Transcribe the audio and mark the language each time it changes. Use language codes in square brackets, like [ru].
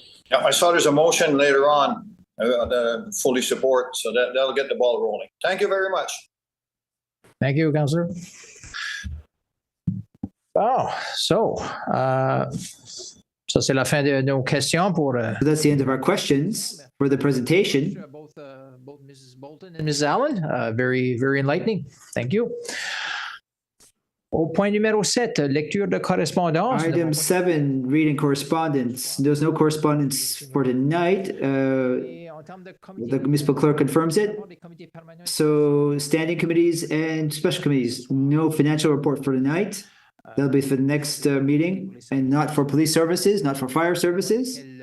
[en] Yeah, I saw there's a motion later on that I fully support, so that'll get the ball rolling. Thank you very much. Thank you, Councillor. [fr] Oh, so c'est la fin de nos questions pour. [en] That's the end of our questions for the presentation. Both Mrs. Bolton and Mrs. Allen, very, very enlightening. Thank you. [fr] Au point numéro 7, lecture de correspondance. [en] Item 7, reading correspondence. There's no correspondence for tonight. The municipal clerk confirms it. So standing committees and special committees, no financial report for tonight. That'll be for the next meeting, and not for police services, not for fire services.